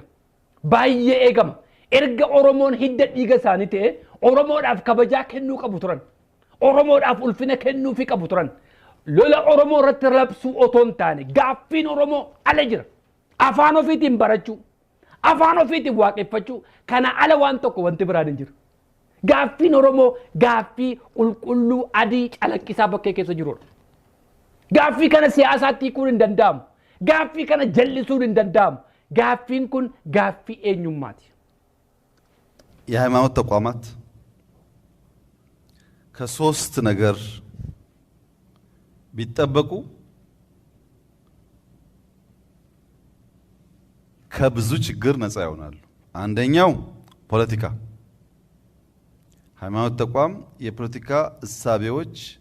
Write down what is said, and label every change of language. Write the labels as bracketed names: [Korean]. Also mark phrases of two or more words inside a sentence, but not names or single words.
[Oromo] baay'ee eegama erga Oromoon hidda dhiiga isaanii ta'e Oromoodhaaf kabajaa kennuu qabu turan Oromoodhaaf ulfina kennuu fi qabu turan lola Oromoo irratti labsuu otoo hin taane gaaffiin Oromoo ala jira afaan ofiitiin barachuu afaan ofiitiin waaqeffachuu kana ala waan tokko wanti biraan hin jiru gaaffiin Oromoo gaaffii qulqulluu adii calaqqisaa bakkee keessa jirudha Gaaffii kana siyaasaatti hiikuun hin danda'amu. Gaaffii kana jallisuun hin danda'amu. Gaaffiin kun gaaffii eenyummaati. [Amharic] የሃይማኖት ተቋማት ከሶስት ነገር ቢጠበቁ ከብዙ ችግር ነፃ ይሆናሉ። አንደኛው ፖለቲካ፣ ሃይማኖት ተቋም የፖለቲካ እሳቤዎች